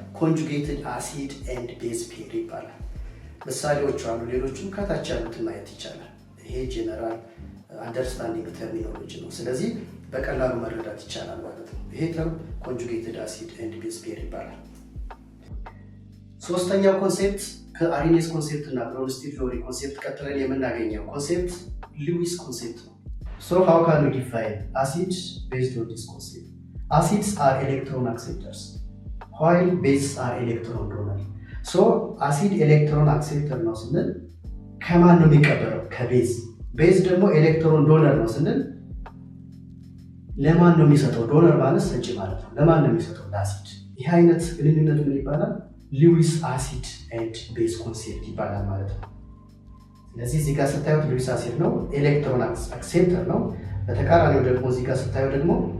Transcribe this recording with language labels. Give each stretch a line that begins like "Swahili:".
Amharic: ኮንጁጌትድ አሲድ ኤንድ ቤዝ ፔር ይባላል። ምሳሌዎቹ አሉ፣ ሌሎችም ከታች ያሉትን ማየት ይቻላል። ይሄ ጄነራል አንደርስታንዲንግ ተርሚኖሎጂ ነው። ስለዚህ በቀላሉ መረዳት ይቻላል ማለት ነው። ይሄ ተርም ኮንጁጌትድ አሲድ ኤንድ ቤዝ ፔር ይባላል። ሶስተኛው ኮንሴፕት ከአሪኔስ ኮንሴፕት እና ብሮንስቲል-ሎሪ ኮንሴፕት ቀጥለን የምናገኘው ኮንሴፕት ሉዊስ ኮንሴፕት ነው።
English: So how can we define acids based on this concept? Acids are electron acceptors while bases are electron donor. So acid electron acceptor
Amharic: ነው ስንል ከማን ነው የሚቀበለው? ከቤዝ። ቤዝ ደግሞ ኤሌክትሮን ዶነር ነው ስንል ለማን ነው የሚሰጠው? ዶነር ማለት ሰጪ ማለት ነው። ለማን ነው የሚሰጠው? ለአሲድ። ይህ አይነት ግንኙነት ምን ይባላል? ሉዊስ አሲድ ኤንድ ቤዝ ኮንሴፕት ይባላል ማለት ነው። ስለዚህ እዚህ ጋር ስታዩት ሉዊስ አሲድ ነው፣ ኤሌክትሮን አክሴፕተር ነው። በተቃራኒው ደግሞ እዚህ ጋር ስታዩ ደግሞ